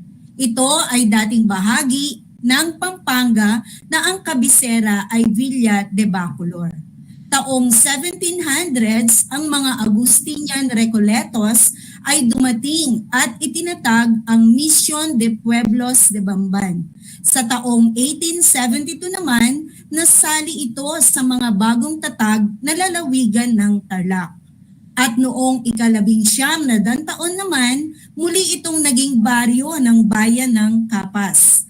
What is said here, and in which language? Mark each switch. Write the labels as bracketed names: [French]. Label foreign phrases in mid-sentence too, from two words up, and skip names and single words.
[Filipino] Ito ay dating bahagi ng Pampanga na ang kabisera ay Villa de Bacolor. Taong 1700s, ang mga Agustinian Recoletos ay dumating at itinatag ang Mission de Pueblos de Bamban. Sa taong 1872 naman, nasali ito sa mga bagong tatag na lalawigan ng Tarlac. At noong ika-19 na taon naman, muli itong naging baryo ng bayan ng Kapas.